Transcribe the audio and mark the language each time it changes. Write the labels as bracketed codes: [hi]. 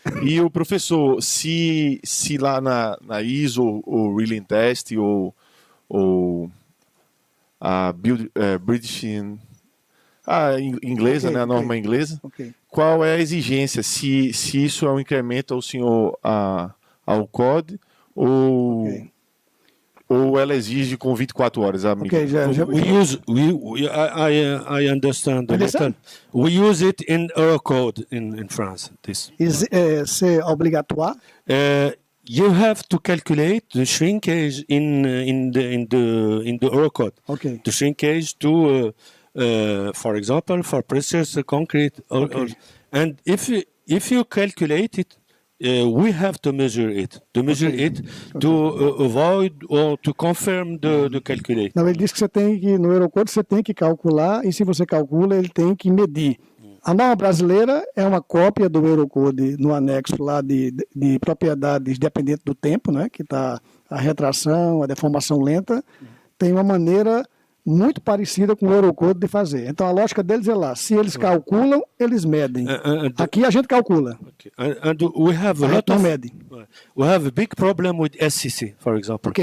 [pt] E o professor, se lá na ISO, ou Reeling Test, ou a British... A inglesa, né? A norma inglesa. Qual é a exigência? Se isso é um incremento ao senhor ao COD ou ela exige com 24 horas, amigo? [en] I understand. We use it in our code in France. [fr] C'est obligatoire? [en] You have to calculate the shrinkage in the Eurocode. The shrinkage to, for example, for precious concrete. And if you calculate it, we have to measure it. To avoid or to confirm the calculate. [pt] Não, ele diz que você tem que, no Eurocode, você tem que calcular, e se você calcula, ele tem que medir. A norma brasileira é uma cópia do Eurocode no anexo lá de propriedades dependentes do tempo, né, que está a retração, a deformação lenta, tem uma maneira muito parecida com o Eurocode de fazer. Então a lógica deles é lá, se eles calculam, eles medem. Aqui a gente calcula. [en] And we have we have a big problem with SCC, for example.